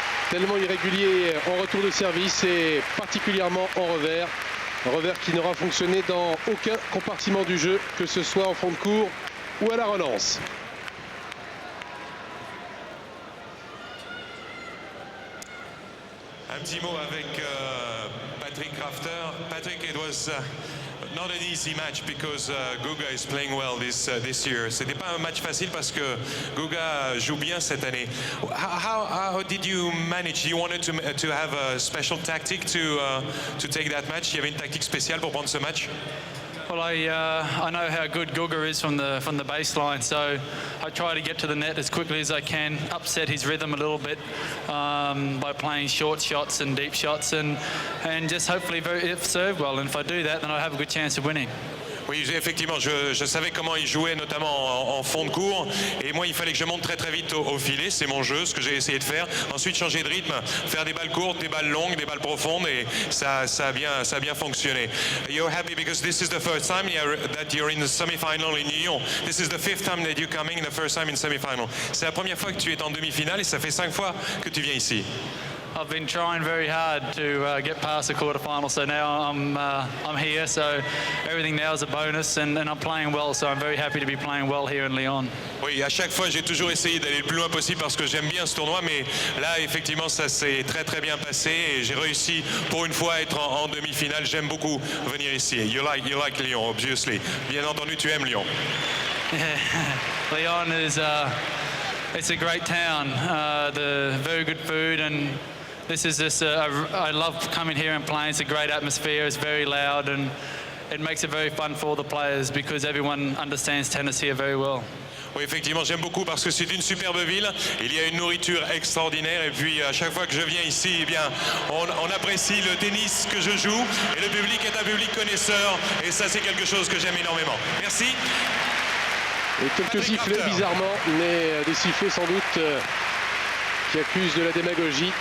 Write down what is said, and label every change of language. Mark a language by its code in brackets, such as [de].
[fr] Tellement irrégulier en retour de service et particulièrement en revers. Un revers qui n'aura fonctionné dans aucun compartiment du jeu, que ce soit en fond de cours ou à la relance. Un petit mot avec Patrick Rafter. [en] Patrick, it was not an easy match because Guga is playing well this year. [fr] C'était pas un match facile parce que Guga joue bien cette année. [en] How did you manage? You wanted to have a special tactic to take that match. [fr] Il y avait une tactique spéciale pour prendre ce match? [en] Well, I know how good Guga is from the baseline, so I try to get to the net as quickly as I can, upset his rhythm a little bit by playing short shots and deep shots, and just hopefully serve well. And if I do that, then I have a good chance of winning. [fr] Oui, effectivement, je savais comment il jouait, notamment en fond de cours. Et moi, il fallait que je monte très vite au filet. C'est mon jeu, ce que j'ai essayé de faire. Ensuite, changer de rythme, faire des balles courtes, des balles longues, des balles profondes. Et ça a bien fonctionné. [en] You're happy because this is the first time that you're in the semi-final in Lyon. This is the 5th time that you're coming, the first time in semi-final. [fr] C'est la première fois que tu es en demi-finale et ça fait 5 fois que tu viens ici. [en] I've been trying very hard to get past the quarterfinal, so now I'm here. So everything now is a bonus, and I'm playing well. So I'm very happy to be playing well here in Lyon. [fr] Oui, à chaque fois, j'ai toujours essayé d'aller le plus loin possible parce que j'aime bien ce tournoi, mais là, effectivement, ça s'est très bien passé et j'ai réussi pour une fois à être en demi-finale. J'aime beaucoup venir ici. [en] You like Lyon, obviously. [fr] Bien entendu, tu aimes Lyon. [en] Lyon is it's a great town. The very good food and. This is just, I love coming here and playing. It's a great atmosphere. It's very loud and it makes it very fun for all the players because everyone understands tennis here very well. [fr] Oui, effectivement, j'aime beaucoup parce que c'est une superbe ville. Il y a une nourriture extraordinaire et puis à chaque fois que je viens ici, eh bien, on apprécie le tennis que je joue et le public est un public connaisseur et ça, c'est quelque chose que j'aime énormément. Merci. Et quelques sifflets bizarrement, mais des sifflets sans doute qui accusent de la démagogie.